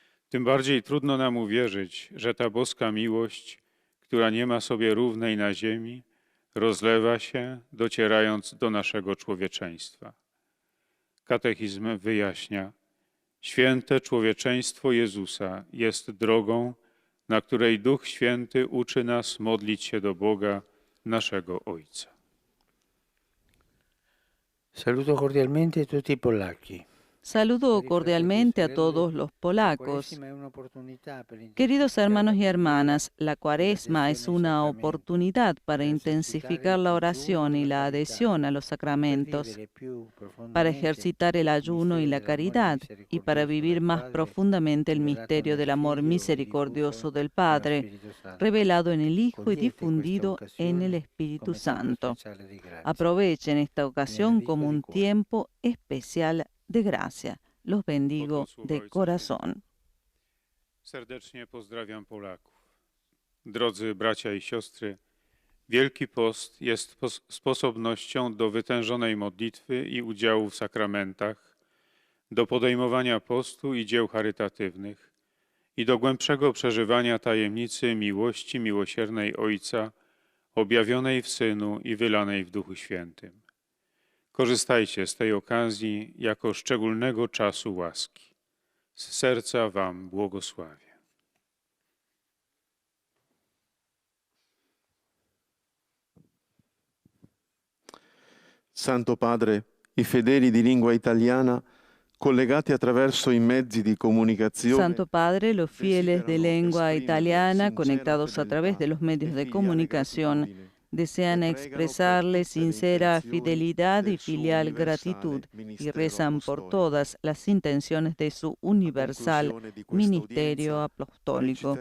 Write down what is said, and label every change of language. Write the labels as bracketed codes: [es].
[pl] Tym bardziej trudno nam uwierzyć, że ta boska miłość, która nie ma sobie równej na ziemi, rozlewa się, docierając do naszego człowieczeństwa. Katechizm wyjaśnia: święte człowieczeństwo Jezusa jest drogą, na której Duch Święty uczy nas modlić się do Boga, naszego Ojca. [it] Saluto cordialmente tutti i polacchi. [es] Saludo cordialmente a todos los polacos. Queridos hermanos y hermanas, la Cuaresma es una oportunidad para intensificar la oración y la adhesión a los sacramentos, para ejercitar el ayuno y la caridad y para vivir más profundamente el misterio del amor misericordioso del Padre, revelado en el Hijo y difundido en el Espíritu Santo. Aprovechen esta ocasión como un tiempo especial de gracia. Los bendigo de corazón. [pl] Serdecznie pozdrawiam Polaków. Drodzy bracia i siostry, Wielki Post jest sposobnością do wytężonej modlitwy i udziału w sakramentach, do podejmowania postu i dzieł charytatywnych i do głębszego przeżywania tajemnicy miłości miłosiernej Ojca, objawionej w Synu i wylanej w Duchu Świętym. Korzystajcie z tej okazji jako szczególnego czasu łaski. Z serca Wam błogosławię. [it] Santo Padre, i fedeli di lingua italiana, collegati attraverso i mezzi di comunicazione, [es] Santo Padre, los fieles de lengua italiana, conectados a través de los medios de comunicación, desean expresarle sincera fidelidad y filial gratitud y rezan por todas las intenciones de su universal ministerio apostólico.